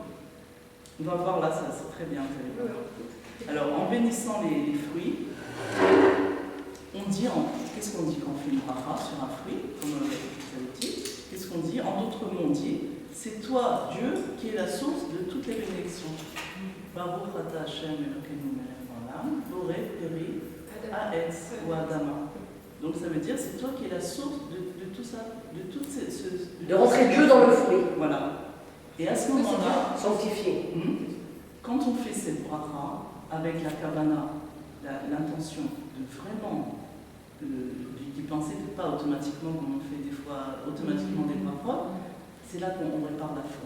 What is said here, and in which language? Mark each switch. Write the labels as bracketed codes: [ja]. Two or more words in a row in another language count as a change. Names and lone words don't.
[fr] On va voir là, ça c'est très bien. Alors, en bénissant les fruits, on dit, qu'est-ce qu'on dit quand on fait une bracha sur un fruit, comme vous avez dit? Qu'est-ce qu'on dit? En d'autres mots, on dit, c'est toi, Dieu, qui est la source de toutes les bénédictions. [he] ברוך אתה השם אלוקינו מלך העולם בורא פרי העץ ou adama. [fr] Donc ça veut dire, c'est toi qui es la source de tout ça, de toutes ces... de rentrer Dieu dans le fruit. Voilà. Et à ce moment-là... Sanctifié. Quand on fait cette bracha, avec la kavana, l'intention de vraiment d'y penser, pas automatiquement comme on fait des fois, automatiquement des brachot, c'est là qu'on répare la faute.